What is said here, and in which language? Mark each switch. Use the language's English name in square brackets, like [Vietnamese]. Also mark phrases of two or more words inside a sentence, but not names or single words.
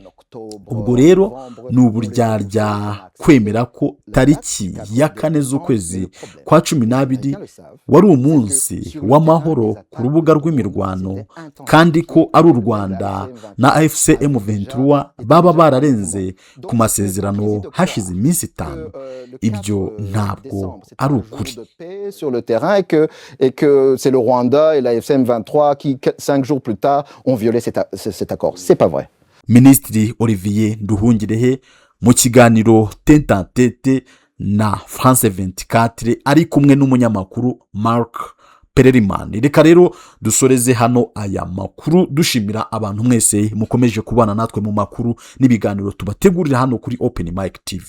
[Kinyarwanda] Ubwo rero ni uburyarya kwemera ko tariki ya 4 z'ukwezi kwa 12 wari umunsi w'amahoro ku rubuga rw'imirwano, kandi ko ari u Rwanda na AFC M23 baba bararenze ku masezerano hashize iminsi 5. Ibyo ntabwo ari ukuri. [French] Sur le terrain et que c'est le Rwanda et la AFC M23 qui 5 jours plus tard ont violé cet accord. C'est pas vrai. [Kinyarwanda] Minisitiri Olivier Nduhungirehe mu kiganiro [French] tete à tete [Kinyarwanda] na France 24 ari kumwe n'umunyamakuru Mark Perelman. Reka rero dusoreze hano aya makuru dushimira abantu mwese mukomeje kubana natwe mu makuru n'ibiganiro tubategurira hano kuri Open Mic TV.